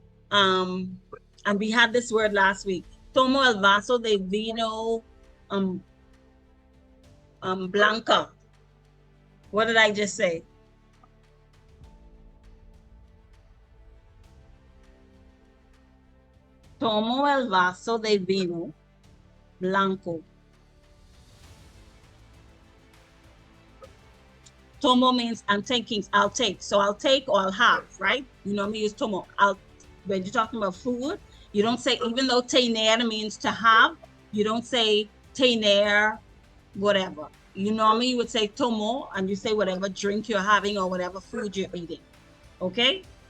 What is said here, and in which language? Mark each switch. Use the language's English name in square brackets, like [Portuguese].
[English] And we had this word last week. [Spanish] Tomo el vaso de vino blanca. [English] What did I just say? [Spanish] Tomo el vaso de vino blanco. [English] Tomo means I'm taking, I'll take. So I'll take or I'll have, right? You normally use tomo. When you're talking about food, you don't say, even though tener means to have, you don't say tener, whatever. You normally would say tomo, and you say whatever drink you're having or whatever food you're eating. Okay?